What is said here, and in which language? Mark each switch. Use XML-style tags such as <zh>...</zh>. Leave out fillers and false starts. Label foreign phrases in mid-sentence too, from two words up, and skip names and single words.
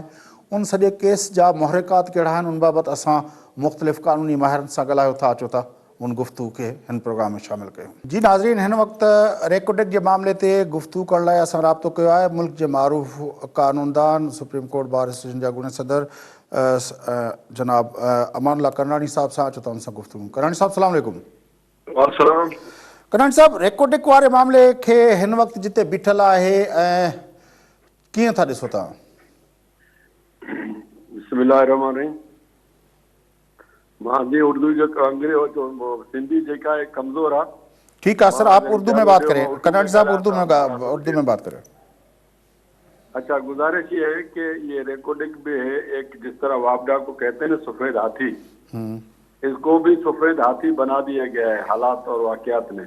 <sd>उन सॼे केस जा मुहरिकात कहिड़ा आहिनि उन बाबति असां मुख़्तलिफ़ क़ानूनी माहिरनि सां ॻाल्हायो था अचो था उन गुफ़्तगू खे हिन प्रोग्राम में शामिलु कयूं। जी नाज़रीन, हिन वक़्तु रेकोडिक जे मामले ते गुफ़्तगू करण लाइ असां राब्तो कयो आहे मुल्क जे मारूफ़ क़ानूनदान सुप्रीम कोर्ट बार एसोसिएशन जा गुणे सदर جناب امان اللہ کرنانی صاحب سان اچو تव्हां सां गुफ़्तगू। करनानी साहब सलाम अलैकुम। वालेकुम। करनानी साहब, रेकोडिक वारे मामले खे हिन वक़्तु जिते बीठल आहे ऐं कीअं था ॾिसो तव्हां? बिस्मिल्लाहिर्रहमानिर्रहीम। मुंहिंजी उर्दू जो अंग्रेजी सिंधी जेका आहे कमज़ोर आहे।</sd> <ur>ٹھیک ہے سر، آپ اردو میں بات کریں۔ کرنانی صاحب اردو میں بات کریں. اچھا، گزارش یہ ہے کہ یہ ریکارڈنگ میں ہے، ایک جس طرح واپڈا کو کہتے ہیں نا سفید ہاتھی، اس کو بھی سفید ہاتھی بنا دیا گیا ہے حالات اور واقعات نے.</ur>